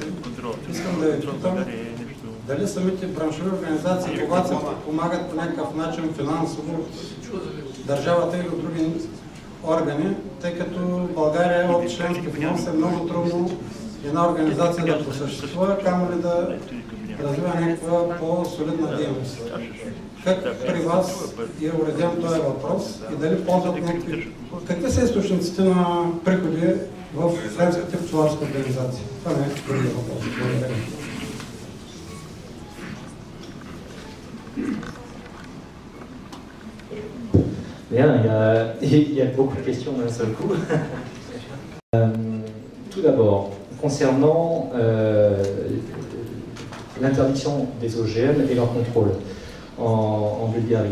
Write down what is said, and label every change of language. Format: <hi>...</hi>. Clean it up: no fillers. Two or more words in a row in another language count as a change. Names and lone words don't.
<bg>Искам да ви питам дали самите браншови организации, когато се помагат по някакъв начин финансово от държавата или от други органи, тъй като България от членски внос е много трудно една организация да просъществува, камо ли да развива някаква по-солидна дейност. Как при вас е уреден този въпрос и дали ползват какви са източниците на приходи в френските пчеларски организации? Това не е другия въпрос. Благодаря.</bg> <fr>Bien, il y a beaucoup de questions d'un seul coup. Tout d'abord, concernant l'interdiction des OGM et leur contrôle en Bulgarie.</fr>